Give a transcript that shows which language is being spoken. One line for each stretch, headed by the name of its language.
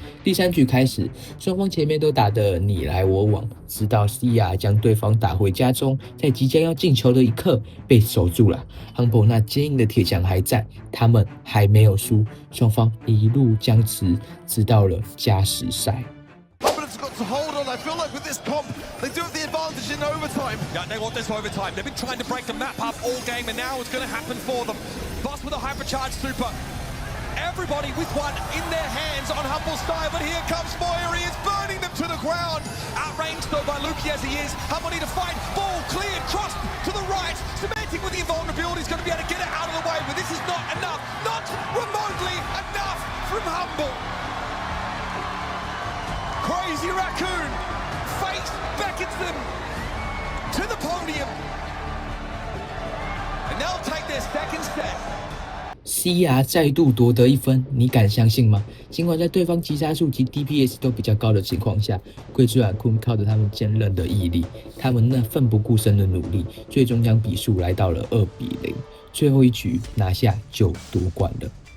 Chinese: 第3局开始，双方前面都打得你来我往，直到 Sia 将对方打回家中，在即将要进球的一刻被守住了。 Humble 那坚硬的铁墙还在，他们还没有输，双方一路僵持，直到了加时赛。
English: Humble got to hold on. I feel like with this comp, they do have the advantage in overtime. Yeah, they want this overtime. They've been trying to break the map up all game, and now it's going to happen for them. Boss with a hypercharged super. Everybody with one in their hands on Humble's side, but here comes Moya, he is burning them to the ground. Outranged though by Lukey as he is. Humble need to fight, ball cleared, crossed to the right. Semantic with the invulnerability is going to be able to get it out of the way, but this is not enough, not remotely enough from Humble. Crazy Raccoon, fate beckons them to the podium. And they'll take their second set.
Chinese: CR 再度夺得1分，你敢相信吗？尽管在对方击杀数及 DPS 都比较高的情况下，贵珠软坤靠着他们坚韧的毅力，他们那奋不顾身的努力，最终将比数来到了2-0，最后一局拿下就夺冠了。